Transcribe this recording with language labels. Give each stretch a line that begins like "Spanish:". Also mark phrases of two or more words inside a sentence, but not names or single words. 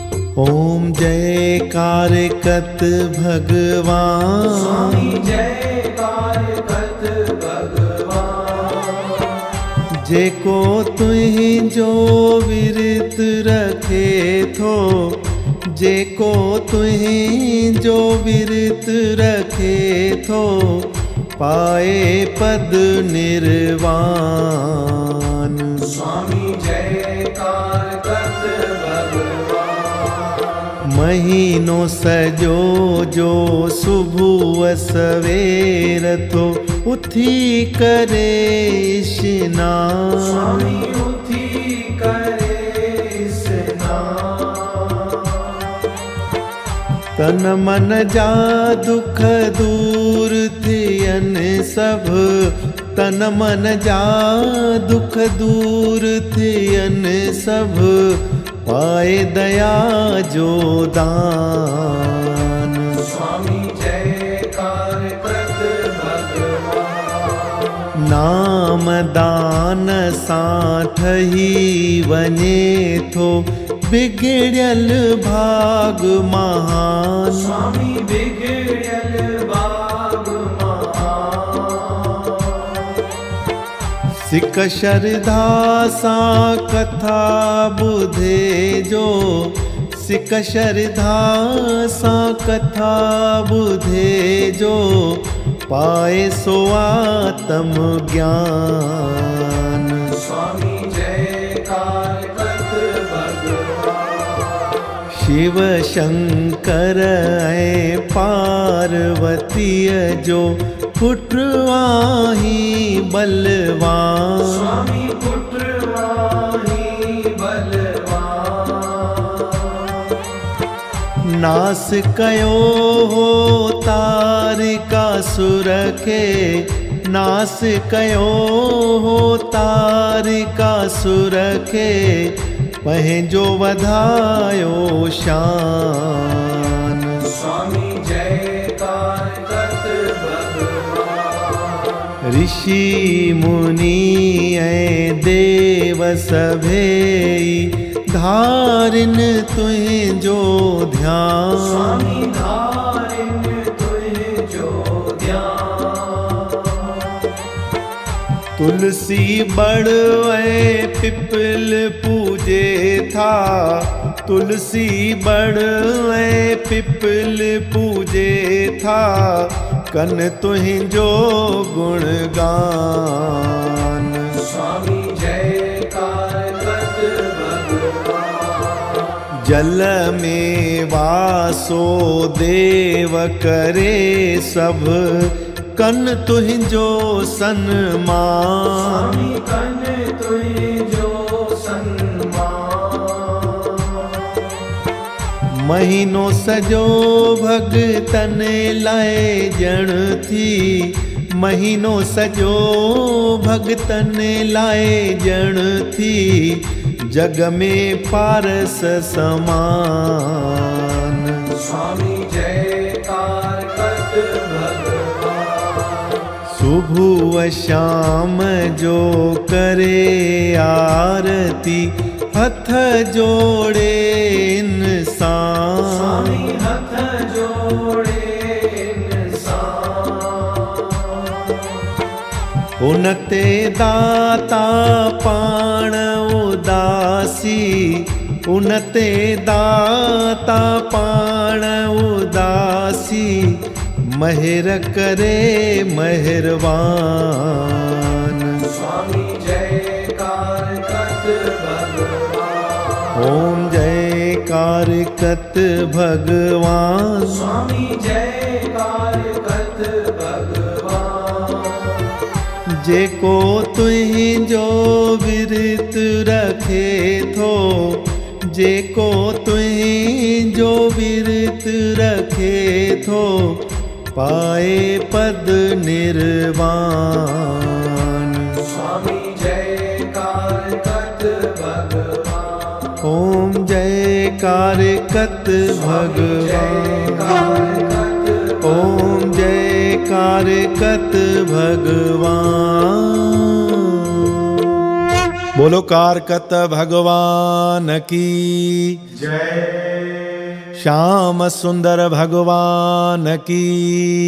Sindhi: ओम जय कारकत भगवान, जय कारकत भगवान। जेको तुहिंजो विरत रखे थो, जेको तुहिंजो विरत रखे थो, पाए पद निर्वाण। स्वामी जय कारकत भगवान। महीनो सजो जो सुबह सवेर थो, उथी करे स्नान। स्वामी उथी करे स्नान। तन मन जा दुख दूर थियन सब, तन मन जा दुख दूर थियन सब, पाए दया जो दान। स्वामी जय कारकत भगवान। नाम दान सां ठही वञे थो, बिगड़ियल भाग महान। स्वामी बिगड़ियल भाग महान। सिक श्रद्धा सां कथा ॿुधे जो, सिक श्रद्धा सां कथा ॿुधे जो, पाए सो आत्म ज्ञान। स्वामी जय कारकत भगवान। शिव शंकर ऐं पार्वतीअ जो पुट आहीं बलवान। स्वामी पुत्र वाही बलवान। नास कयो हो तारिकासुर खे, नास कयो हो तारिकासुर खे, पंहिंजो वधायो शान। स्वामी जय कारकत भगवान। ऋषि मुनि ऐं देव सभेई धारिन तुहिंजो ध्यान। स्वामी धारिन तुहिंजो ध्यान। तुलसी बड़ ऐं पिपल पूजे था, तुलसी बड़ ऐं पिपल पूजे था, कन तुहिंजो गुणगान। स्वामी जय कारकत भगवान। जल में वासो देव करे सब, कन तुहिंजो सन्मान। स्वामी कन तुहिंजो सन्मान। महीनो सजो भगतन लाइ ॼण थी, महीनो सजो भगतन लाइ ॼण थी, जग में पारस समान। स्वामी जय कारकत भगवान। सुबह शाम जो करे आरती, हथ जोड़े इंसान। स्वामी हथ जोड़े इंसान। उन ते दाता पाण उदासी, उन ते दाता पाण उदासी, महिर करे मेहरबान। स्वामी जय कारकत भगवान। ओम जय कारकत भगवान। स्वामी जय कारकत भगवान। जेको तुहिंजो विरत रखे थो, जेको तुहिंजो विरत रखे थो, पाए पद निर्वाण। स्वामी जय कारकत भगवान। ओम जय कारकत भगवान। ओम जय कारकत भगवान।
Hindi: बोलो कारकत भगवान की जय। श्याम सुंदर भगवान की